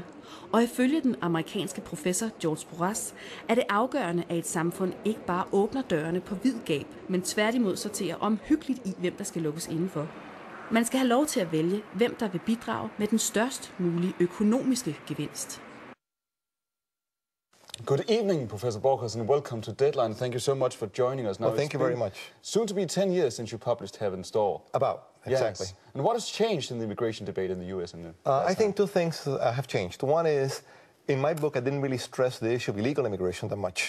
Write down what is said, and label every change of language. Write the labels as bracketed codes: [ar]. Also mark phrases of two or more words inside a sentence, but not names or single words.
[da] Og ifølge den amerikanske professor George Borjas er det afgørende, at et samfund ikke bare åbner dørene på vid gab, men tværtimod sorterer omhyggeligt i, hvem der skal lukkes indenfor. Man skal have lov til at vælge, hvem der vil bidrage med den størst mulige økonomiske gevinst. [en] Good evening, Professor Borjas, and welcome to Deadline. Thank you so much for joining us. Now, thank you very much. Soon to be 10 years since you published Heaven's Door. Exactly. Yes. And what has changed in the immigration debate in the U.S.? I think two things have changed. One is, in my book, I didn't really stress the issue of illegal immigration that much.